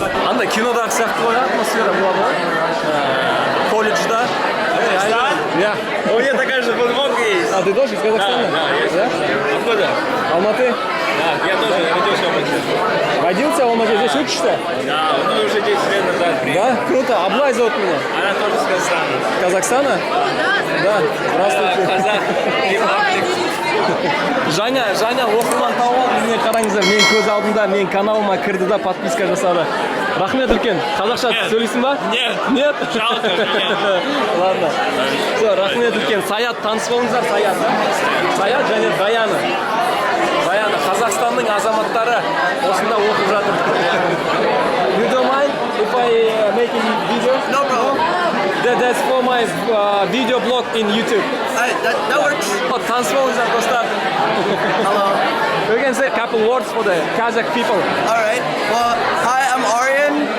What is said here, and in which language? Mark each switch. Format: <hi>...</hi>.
<kk>Андай кинодағы сияқты ғой, атмосфера болады ғой. Колледжда. Я.</kk> <ru>У меня такая же футболка есть. А ты тоже из Казахстана? Да. Откуда? Алматы? Да, я тоже родился в Алмате. Родился в Алмате, здесь учишься? Да, ну уже 10 лет назад приехал. Да? Круто. Аблай зовут меня. Она тоже с Казахстана. Казахстана? Да. Здравствуйте. Казах.</ru> <kk>Жаңа оқырман тауып алды. Міне қараңыздар, мен көз алдымда, мен каналыма кірді да подписка жасады. Рахмет үлкен. Қазақша сөйлейсің ба?</kk> <ru>Нет. Жалко. Ладно. Все,</ru> <kk>рахмет үлкен. Саят, таныс болыңыздар, Саят. Саят және Даяны. Қазақстанның азаматтары осында оқып жатыр.</kk> <en>You don't mind if I making video? No problem. That's for my video blog in YouTube. That works.</en> <kk>Таныс болыңыздар, достар.</kk> <en>Hello. You can say a couple words for the Kazakh people. All right. Well, hi, I'm Aryan.</en>